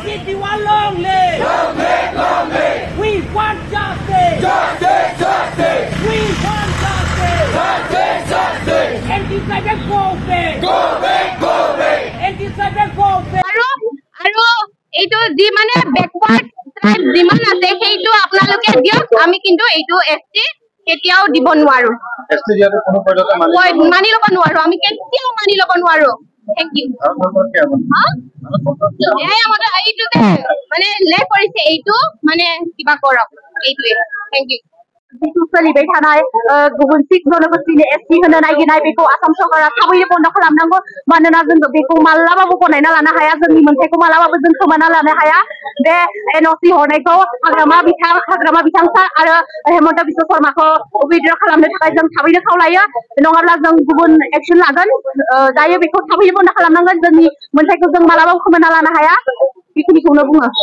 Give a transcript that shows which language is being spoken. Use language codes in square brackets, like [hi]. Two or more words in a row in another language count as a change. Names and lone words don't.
[en] Anyone long live! Long live, long live! We want justice! Justice, justice! We want justice! Justice, justice! Anti-tribal go back! Go back, go back! Anti-tribal go back! [as] আৰু এইটো যি মানে [en] backward tribe [as] যিমান আছে সেইটো আপোনালোকে দিয়ক আমি কিন্তু এইটো এসটি কেতিয়াও দিব নোৱাৰো এসটি দিয়াটো কোনো পৰ্যন্ত মানি ল'ব নোৱাৰো আমি কেতিয়াও মানি ল'ব নোৱাৰো [en] thank you [as] আমাৰ এইটোতে মানে লে কৰিছে এইটো মানে কিবা কৰক এইটোৱে [en] thank you [brx] जितु सोलिबाय थानाय गुबुन सिख जनगोष्ठीनि एसटी होनो नागिरनाय बेखौ आसाम सरकारा थाबैनो बन्द खालामनांगौ मानोना जों बेखौ मालाबाबो गनायना लानो हाया जोंनि मोनथायखौ मालाबाबो जों खोमाना लानो हाया बे एनओसी हरनायखौ हाग्रामा बिथां आरो हेमन्त बिश्व शर्माखौ उइड्र खालामनो थाखाय जों थाबैनो खावलायो नङाब्ला जों गुबुन एक्शन लागोन दायो बेखौ थाबैनो बन्द खालामनांगोन जोंनि मोनथायखौ जों मालाबाबो खोमाना लानो हाया बेखिनिखौनो बुङो